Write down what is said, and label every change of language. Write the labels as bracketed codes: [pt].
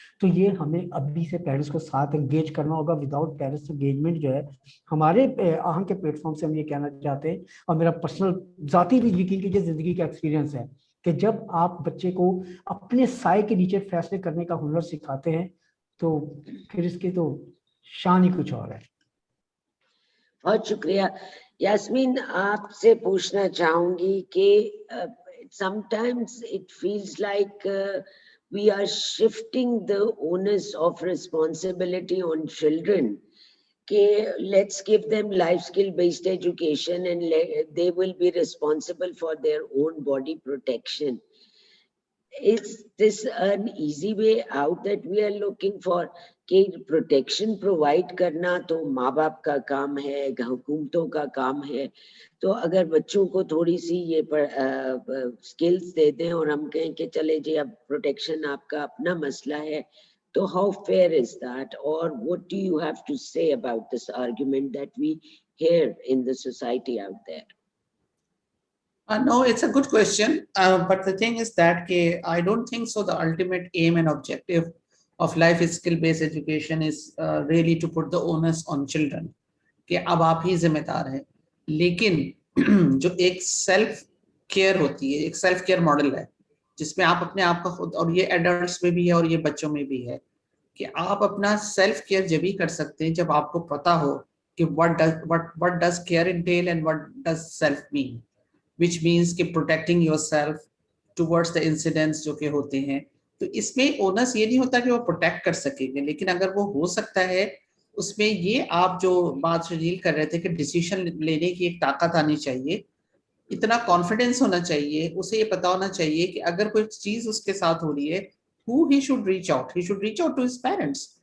[ur] تو یہ ہمیں ابھی سے پیرنٹس کو ساتھ انگیج کرنا ہوگا. وداؤٹ پیرنٹس انگیجمنٹ جو ہے ہمارے آہنگ کے پلیٹ فارم سے ہم یہ کہنا چاہتے ہیں، اور میرا پرسنل ذاتی بھی یقین کیجیے زندگی کا ایکسپیرینس ہے کہ جب آپ بچے کو اپنے سائے کے نیچے فیصلے کرنے کا ہنر سکھاتے ہیں تو پھر اس کی تو شان ہی کچھ اور ہے. بہت شکریہ. یاسمین، آپ سے پوچھنا چاہوں گی کہ [en] sometimes it feels like we are shifting the onus of responsibility on children. Let's give them life skill based education and they will be responsible for their own body protection. Is this an easy way out that we are looking for? [ur] کہ protection provide کرنا تو ماں باپ کا کام ہے، حکومتوں کا کام ہے. تو اگر بچوں کو تھوڑی سی یہ اسکلس دے دیں اور ہم کہیں کہ چلے جی اب پروٹیکشن آپ کا اپنا مسئلہ ہے، تو [en] how fair is that? Or what do you have to say about this argument that we hear in the society out there? No, it's a good question. But the thing is that I don't think so. The ultimate aim and objective of life skill-based education is really to put the onus on children. [ur] کہ اب آپ ہی ذمہ دار ہیں. لیکن جو ایک self care ہوتی ہے، ایک سیلف کیئر ماڈل ہے جس میں آپ اپنے آپ کا خود، اور یہ ایڈلٹس میں بھی ہے اور یہ بچوں میں بھی ہے، کہ آپ اپنا سیلف کیئر جب ہی کر سکتے ہیں جب آپ کو پتا ہو کہ [en] what does care entail and what does self mean. which means کہ protecting yourself towards the incidents [ur] جو کہ ہوتے ہیں. تو اس میں اونس یہ نہیں ہوتا کہ وہ پروٹیکٹ کر سکیں گے، لیکن اگر وہ ہو سکتا ہے اس میں یہ آپ جو بات ڈیل کر رہے تھے کہ ڈیسیشن لینے کی ایک طاقت آنی چاہیے، اتنا کانفیڈینس ہونا چاہیے، اسے یہ پتا ہونا چاہیے کہ اگر کوئی چیز اس کے ساتھ ہو رہی ہے [en] who he should reach out. He should reach out to his parents.